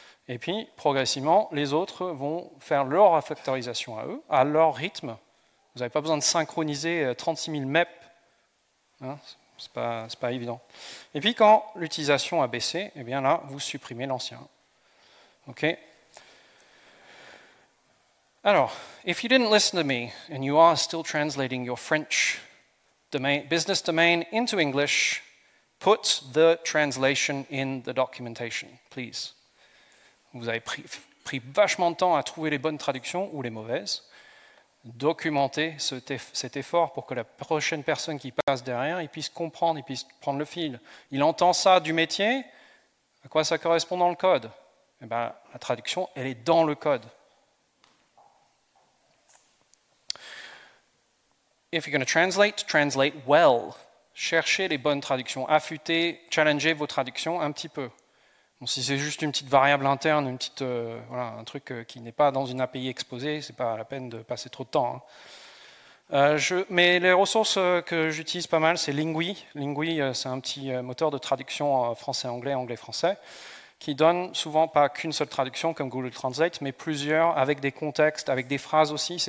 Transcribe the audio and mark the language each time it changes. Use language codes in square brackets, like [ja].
[fr] Et puis, progressivement, les autres vont faire leur refactorisation à eux, à leur rythme. Vous n'avez pas besoin de synchroniser 36 000 MEP. Hein, c'est pas évident. Et puis, quand l'utilisation a baissé, eh bien là, vous supprimez l'ancien. OK. [en] Alors, if you didn't listen to me and you are still translating your French business domain into English, put the translation in the documentation, please. [fr] Vous avez pris vachement de temps à trouver les bonnes traductions ou les mauvaises. Documentez cet effort pour que la prochaine personne qui passe derrière, il puisse comprendre, il puisse prendre le fil. Il entend ça du métier, à quoi ça correspond dans le code? Eh bien, la traduction, elle est dans le code. [en] If you're going to translate well. [fr] Cherchez les bonnes traductions, affûtez, challengez vos traductions un petit peu. Bon, si c'est juste une petite variable interne, voilà, un truc qui n'est pas dans une API exposée, c'est pas la peine de passer trop de temps. Hein. Mais les ressources que j'utilise pas mal, c'est Lingui. Lingui, c'est un petit moteur de traduction français-anglais, anglais-français, qui donne souvent pas qu'une seule traduction comme Google Translate, mais plusieurs avec des contextes, avec des phrases aussi.